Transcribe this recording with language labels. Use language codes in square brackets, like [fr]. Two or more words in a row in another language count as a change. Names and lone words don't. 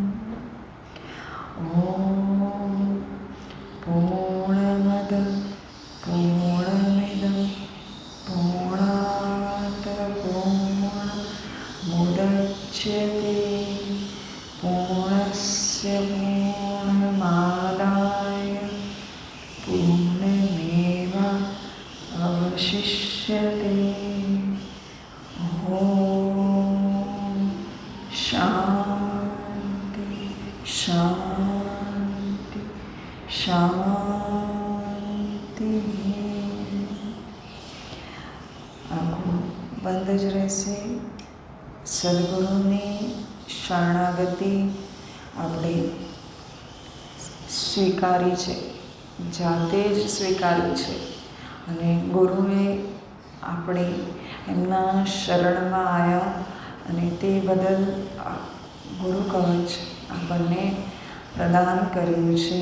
[sa] ॐ पूर्णमद पूर्णमिदं पूर्णात् पूर्णमुदच्यते पूर्णस्य पूर्णमादाय पूर्णमेवावशिष्यते। ॐ शान्ति शान्ति શાંતિ। [gu] આંખો બંધ જ રહેશે। સદગુરુની શરણાગતિ આપણે સ્વીકારી છે, જાતે જ સ્વીકારી છે અને ગુરુએ આપણે એમના શરણમાં આવ્યા અને તે બદલ ગુરુ કવચ આપણને પ્રદાન કર્યું છે।